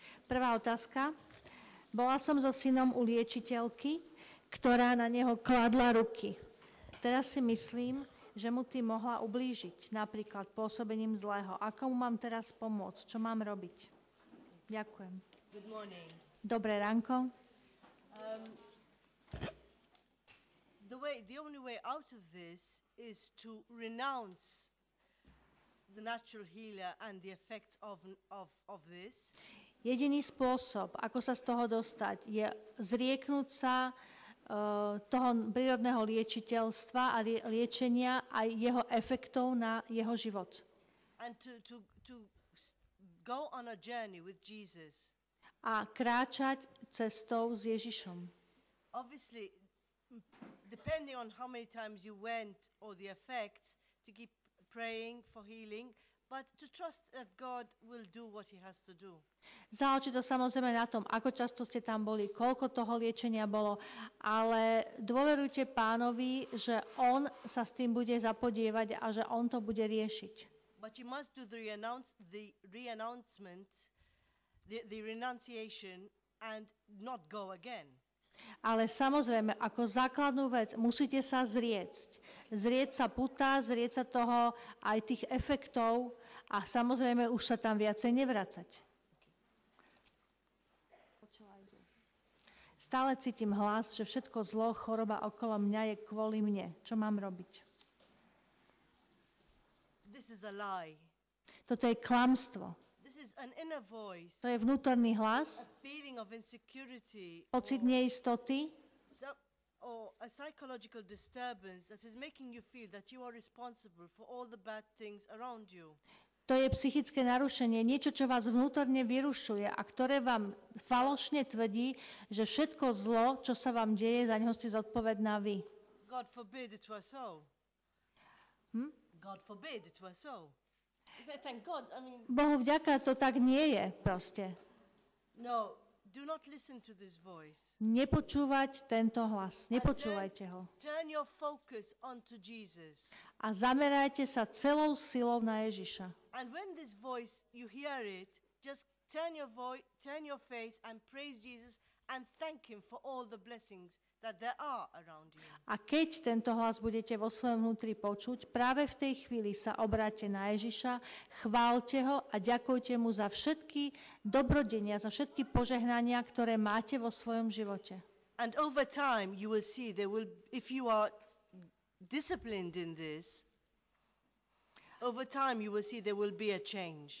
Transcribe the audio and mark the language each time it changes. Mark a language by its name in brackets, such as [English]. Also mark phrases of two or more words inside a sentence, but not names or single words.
[Slovak] Prvá otázka. Bola som so synom u liečiteľky, ktorá na neho kladla ruky. Teraz si myslím, že mu tým mohla ublížiť, napríklad pôsobením zlého. Ako mu mám teraz pomôcť? Čo mám robiť? Ďakujem. [English] Good morning. [Slovak] Dobré ránko. [English] The only way out of this is to renounce the natural healer and the effects of this. [Slovak] Jediný spôsob, ako sa z toho dostať, je zrieknúť sa toho prírodného liečiteľstva a liečenia a jeho efektov na jeho život. [English] And to go on a journey with Jesus. [Slovak] A kráčať cestou s Ježišom. [English] Obviously, depending on how many times you went or the effects, to keep praying for healing, but to trust that God will do what he has to do. [Slovak] Záleží to samozrejme na tom, ako často ste tam boli, koľko toho liečenia bolo, ale dôverujte Pánovi, že on sa s tým bude zapodievať a že on to bude riešiť. [English] But you must do the renunciation and not go again. [Slovak] Ale samozrejme, ako základnú vec, musíte sa zriecť. Zrieť sa puta, zrieť sa toho aj tých efektov a samozrejme už sa tam viacej nevracať. Stále cítim hlas, že všetko zlo, choroba okolo mňa je kvôli mne. Čo mám robiť? [English] This is a lie. [Slovak] Toto je klamstvo. [English] This is an inner voice. [Slovak] To je vnútorný hlas, [English] A feeling of insecurity [Slovak] pocit neistoty, [English] or a psychological disturbance that is making you feel that you are responsible for all the bad things around you. [Slovak] to je psychické narušenie, niečo, čo vás vnútorne vyrušuje a ktoré vám falošne tvrdí, že všetko zlo, čo sa vám deje, za neho ste zodpovedná vy. [English] God forbid it were so. God forbid it were so. Thank God, I mean... [Slovak] Bohu vďaka, to tak nie je proste. [English] No, do not listen to this voice. [Slovak] Nepočúvať tento hlas, nepočúvajte ho. [English] Turn your focus onto Jesus. [Slovak] A zamerajte sa celou silou na Ježiša. [English] And when this voice, you hear it, just turn your face and praise Jesus and thank him for all the blessings that there are around you. [Slovak] A keď tento hlas budete vo svojom vnútri počuť, práve v tej chvíli sa obráťte na Ježiša, chváľte ho a ďakujte mu za všetky dobrodenia, za všetky požehnania, ktoré máte vo svojom živote. [English] And over time you will see if you are disciplined in this, over time you will see there will be a change.